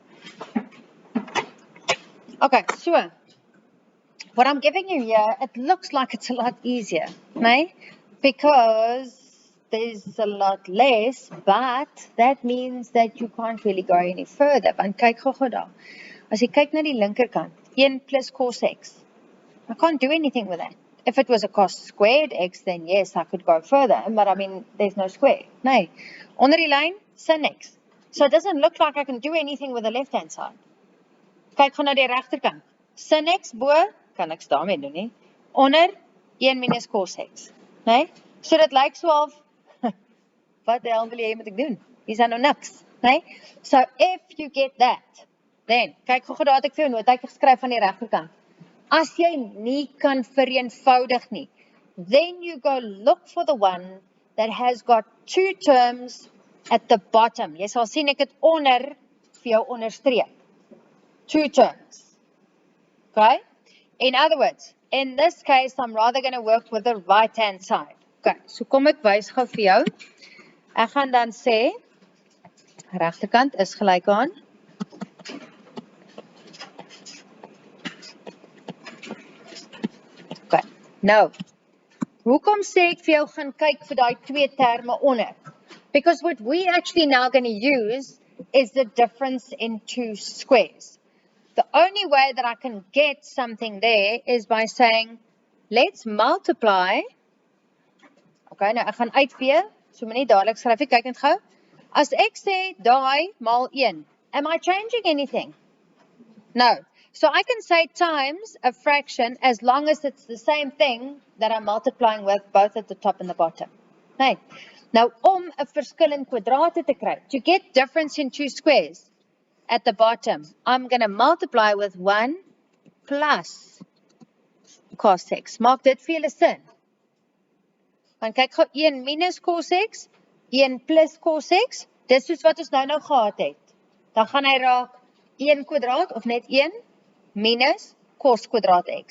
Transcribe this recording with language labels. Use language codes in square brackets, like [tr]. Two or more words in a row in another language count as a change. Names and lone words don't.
[en] Okay, so what I'm giving you here, it looks like it's a lot easier, right? Because there's a lot less, but that means that you can't really go any further. [af] Want kyk gou daar. As jy kyk na die linkerkant, 1 plus cos x. [en] I can't do anything with that. If it was a cos squared x, then yes, I could go further. But I mean, there's no square. [af] Nee. Onder die lyn, sin x. [en] So it doesn't look like I can do anything with the left-hand side. [af] Kyk gou na die regterkant. Sin x bo, kan niks daarmee doen nie. Onder 1 minus cos x. Nee? So dit lyk so half, wat die hel wil jy moet ek doen? Hier's nou niks. Nee? [en] So if you get that, then, [af] kyk gou daar het ek vir jou notaatjie geskryf van die regterkant. As jy nie kan vereenvoudig nie, [en] then you go look for the one that has got 2 terms at the bottom. [af] Jy sal sien ek het onder vir jou onderstreep. [en] 2 terms. Okay? In other words, in this case, I'm rather going to work with the right-hand side. [af] Okay, so kom ek wys gou vir jou. Ek gaan dan sê, regterkant is gelyk aan nou, hoekom sê ek vir jou gaan kyk vir daai 2 terme onder? [en] Because what we actually now going to use is the difference in 2 squares. The only way that I can get something there is by saying, let's multiply. [af] Okay, nou ek gaan uitvee, so my nie dadelik skryf, kyk net gou. As ek sê daai maal 1, [en] am I changing anything? No. So I can say times a fraction as long as it's the same thing that I'm multiplying with both at the top and the bottom. [af] Nee. Nou om 'n verskil in kwadrate te kry, [en] to get difference in 2 squares at the bottom, I'm going to multiply with 1 plus cos x. [af] Maak dit vir julle sin? Want kyk gou 1 minus cos x, 1 plus cos x, dis soos wat ons nou gehad het. Dan gaan hy raak 1 kwadraat of net 1 minus cos kwadraat x.